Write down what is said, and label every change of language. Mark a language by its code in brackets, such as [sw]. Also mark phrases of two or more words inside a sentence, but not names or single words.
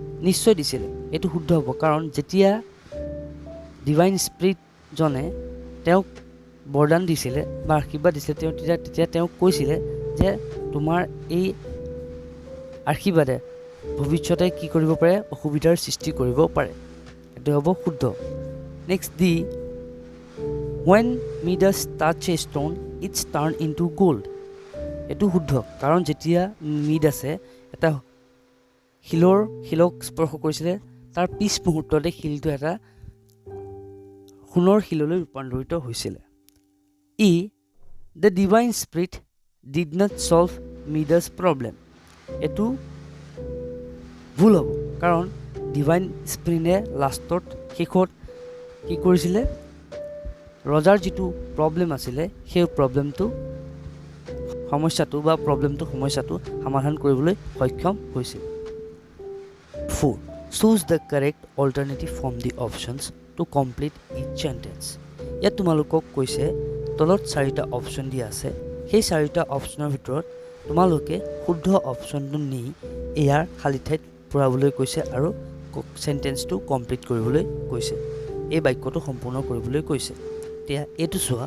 [as] নিশ্চয় দিছিলে এইটো শুদ্ধ হ'ব কাৰণ যেতিয়া ডিভাইন স্পিৰিটজনে তেওঁক বৰদান দিছিলে বা আশীৰ্বাদ দিছিলে তেতিয়া তেওঁক কৈছিলে যে তোমাৰ এই আশীৰ্বাদে ভৱিষ্যতে কি কৰিব পাৰে অসুবিধাৰ সৃষ্টি কৰিব পাৰে এইটো হ'ব শুদ্ধ নেক্সট দি [en] when Midas touch a stone it's turned into gold [as] এইটো শুদ্ধ কাৰণ যেতিয়া মিডাছে এটা শিলক স্পৰ্শ কৰিছিলে তাৰ পিছ মুহূৰ্ততে শিলটো এটা সোণৰ শিললৈ ৰূপান্তৰিত হৈছিলে [en] the divine spirit did not solve Midas problem [as] এইটো ভুল হ'ব কাৰণ ডিভাইন স্পিৰিটে লাষ্টত শেষত কি কৰিছিলে ৰজাৰ যিটো প্ৰব্লেম আছিলে সেই সমস্যাটো সমাধান কৰিবলৈ সক্ষম হৈছিল 4 [en] choose the correct alternative from the options to complete each sentence [as] ইয়াত তোমালোকক কৈছে তলত 4টা অপচন দিয়া আছে সেই 4টা অপচনৰ ভিতৰত তোমালোকে শুদ্ধ অপচনটো নি ইয়াৰ খালী ঠাইত পূৰাবলৈ কৈছে আৰু সেন্টেন্সটো কমপ্লিট কৰিবলৈ কৈছে এই বাক্যটো সম্পূৰ্ণ কৰিবলৈ কৈছে এতিয়া এইটো চোৱা